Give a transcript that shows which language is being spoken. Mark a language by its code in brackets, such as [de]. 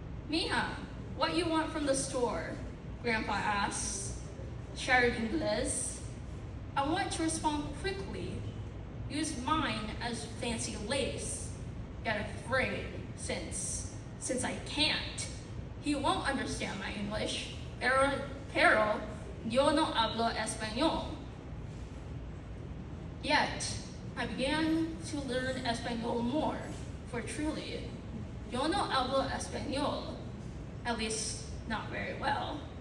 [en] Mija, what you want from the store? Grandpa asks. Shattered English. I want to respond quickly. Use mine as fancy lace. Yet afraid, since I can't. He won't understand my English. [es] Pero yo no hablo español. [en] Yet, I began to learn Espanol more, for truly, [es] yo no hablo español, [en] at least not very well.